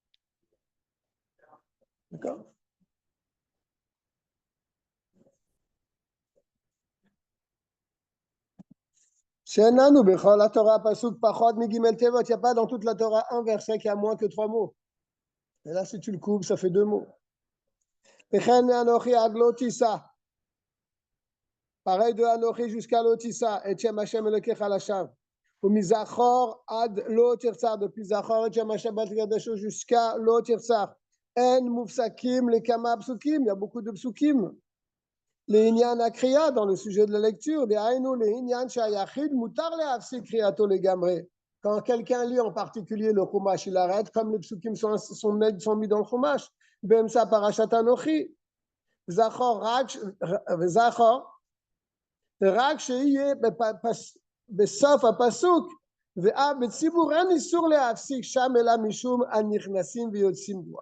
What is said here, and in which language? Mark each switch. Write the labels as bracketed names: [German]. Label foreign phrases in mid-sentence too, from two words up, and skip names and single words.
[French] D'accord? [Hebrew] שאיננו בכל התורה פסוק פחות מג' תיבות, [French] il n'y a pas dans toute la Torah un verset qui a moins que 3 mots. Et là, si tu le coupes, ça fait 2 mots. [Hebrew] וכן מאנוכי עד לא תישא. [French] pareil de [Hebrew] אנוכי jusqu'à לא תישא, את שם השם אלוקיך לשווא. ומזכור עד לא תרצח, depuis זכור את שם השבת לקדשו jusqu'à לא תרצח. אין מופסקים לכמה פסוקים, [French] il y a beaucoup de פסוקים. [Hebrew] לעניין הקריאה, [French] dans le sujet de la lecture, [Hebrew] דהיינו לעניין שהיחיד מותר להפסיק קריאתו לגמרי. [French] Quand quelqu'un lit en particulier le Chumash, il arrête, comme les psukim sont mis dans le Chumash. [Hebrew] באמצע פרשת אנוכי. זכור, רק שיהיה בסוף הפסוק, ואף בציבור אין איסור להפסיק שם אלא משום הנכנסים ויוצאים בו.